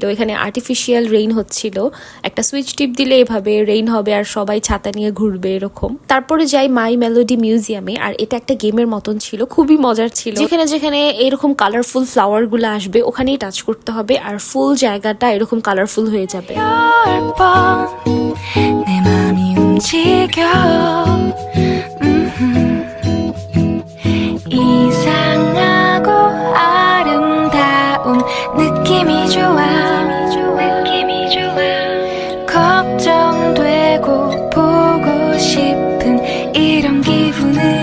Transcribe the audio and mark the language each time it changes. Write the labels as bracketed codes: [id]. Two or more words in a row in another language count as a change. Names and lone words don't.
[bn] এখানে [en] artificial rain [bn] হচ্ছিল, একটা সুইচ টিপ দিলে এভাবে রেইন হবে আর সবাই ছাতা নিয়ে ঘুরবে এরকম। তারপরে যাই মাই মেলোডি মিউজিয়ামে, আর এটা একটা গেমের মতন ছিল, খুবই মজার ছিল। যেখানে যেখানে এরকম [en] colorful flower [bn] গুলো আসবে ওখানেই টাচ করতে হবে আর ফুল জায়গাটা এরকম কালারফুল হয়ে যাবে। [ko] 내 맘이 움직여 이상하고 아름다운 느낌이 좋아 걱정되고 보고 싶은 이런 기분은